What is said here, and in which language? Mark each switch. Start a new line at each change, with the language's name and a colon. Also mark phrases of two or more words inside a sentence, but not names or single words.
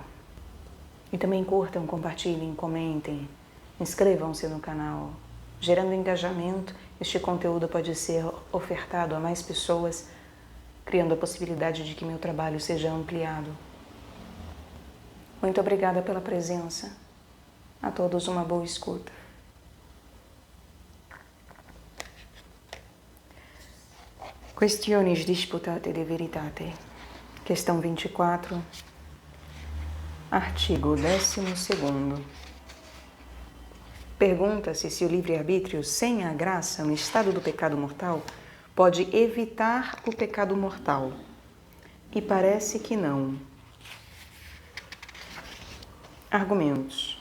Portuguese: E também curtam, compartilhem, comentem, inscrevam-se no canal. Gerando engajamento, este conteúdo pode ser ofertado a mais pessoas, criando a possibilidade de que meu trabalho seja ampliado. Muito obrigada pela presença. A todos uma boa escuta. Questiões disputate de veritate. Questão 24. Artigo 12º. Pergunta-se se o livre-arbítrio sem a graça no estado do pecado mortal pode evitar o pecado mortal. E parece que não. Argumentos.